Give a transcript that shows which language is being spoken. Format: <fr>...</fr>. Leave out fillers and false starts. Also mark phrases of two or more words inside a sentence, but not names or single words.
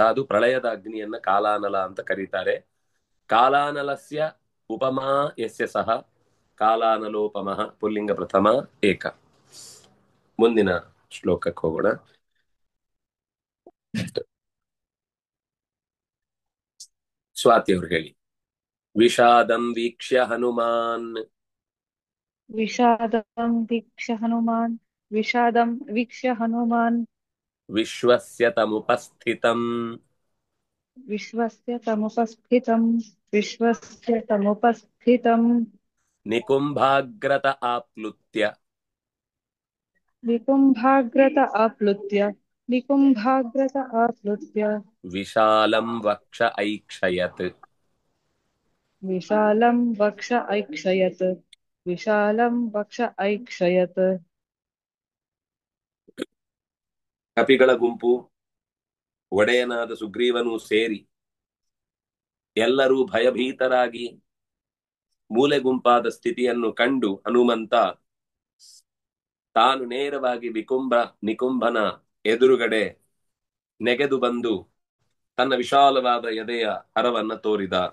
<kn>ಅದು ಪ್ರಳಯದ ಅಗ್ನಿಯನ್ನ ಕಾಲಾನಲ ಅಂತ ಕರೀತಾರೆ.</kn> <sa>ಕಾಲಾನಲಸ್ಯ ಉಪಮಾ ಯಸ್ಯ ಸಹ ಕಾಲಾನಲೋಪಮಃ ಪುಲ್ಲಿಂಗ ಪ್ರಥಮ ಏಕ.</sa> <kn>ಮುಂದಿನ ಶ್ಲೋಕಕ್ಕೆ ಹೋಗೋಣ. ಸ್ವಾತಿ ಅವ್ರು ಹೇಳಿ.</kn> <sa>ವಿಷಾದಂ ವೀಕ್ಷ್ಯ ಹನುಮಾನ್ विषादं वीक्ष्य हनुमान् विषादं वीक्ष्य हनुमान् ವಿಶ್ವಸ್ಯ ತಮುಪಸ್ಥಿತಂ विश्वस्य तमुपस्थितं ನಿಕುಂಭಾಗ್ರತ ಆಪ್ಲುತ್ಯ निकुम्भाग्रत आप्लुत्य ವಿಶಾಲಂ ವಕ್ಷ ಐಕ್ಷಯತ್. विशालं वक्ष ऐक्षयत्</sa> <kn>ಕಪಿಗಳ ಗುಂಪು ಒಡೆಯನಾದ ಸುಗ್ರೀವನು ಸೇರಿ ಎಲ್ಲರೂ ಭಯಭೀತರಾಗಿ ಮೂಲೆ ಗುಂಪಾದ ಸ್ಥಿತಿಯನ್ನು ಕಂಡು ಹನುಮಂತ ತಾನು ನೇರವಾಗಿ ನಿಕುಂಭನ ಎದುರುಗಡೆ ನೆಗೆದು ಬಂದು ತನ್ನ ವಿಶಾಲವಾದ ಎದೆಯ ಹರವನ್ನ ತೋರಿದ.</kn>